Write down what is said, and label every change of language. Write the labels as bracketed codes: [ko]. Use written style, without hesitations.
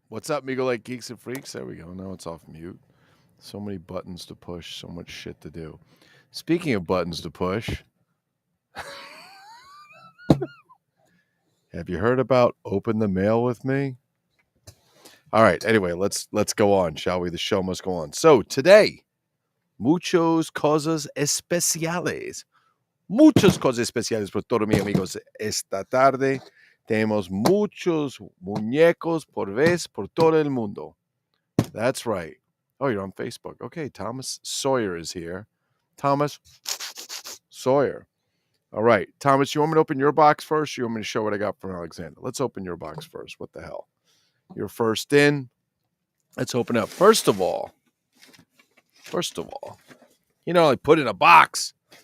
[en] What's up, Migo Like Geeks and Freaks? There we go. Now it's off mute. So many buttons to push, so much shit to do. Speaking of buttons to push, have you heard about Open the Mail with me? All right. Anyway, let's go on, shall we? The show must go on. So today, [es] muchos cosas especiales. Muchas cosas especiales por todos mis amigos. Esta tarde tenemos muchos muñecos por vez por todo el mundo. [en] That's right. Oh, you're on Facebook. Okay, Thomas Sawyer is here. Thomas Sawyer. All right. Thomas, you want me to open your box first? Or you want me to show what I got from Aleksandar? Let's open your box first. What the hell? You're first in. Let's open up. First of all, I put it in a box.